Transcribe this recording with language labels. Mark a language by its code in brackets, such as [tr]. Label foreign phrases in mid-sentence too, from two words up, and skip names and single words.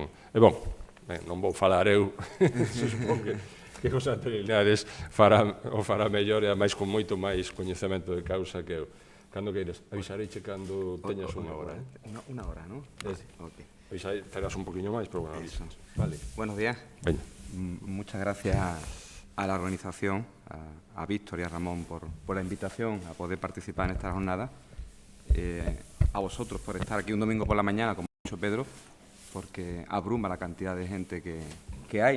[gl] E, non vou falar eu, supongo que José Antonio Linares o fará mellor e, ademais, con moito máis coñecemento de causa que eu. Cando queiras, avisareiche cando teñas unha hora. [es] Una hora, ¿no? Okay. [gl] Avisarei, farás un poquinho máis, pero avisas. [es] Vale. Buenos días. [gl] Veña. [es] Muchas gracias a la organización, a Víctor y a Ramón por la invitación a poder participar en esta jornada. A vosotros por estar aquí un domingo por la mañana, como ha dicho Pedro, porque abruma la cantidad de gente que hay.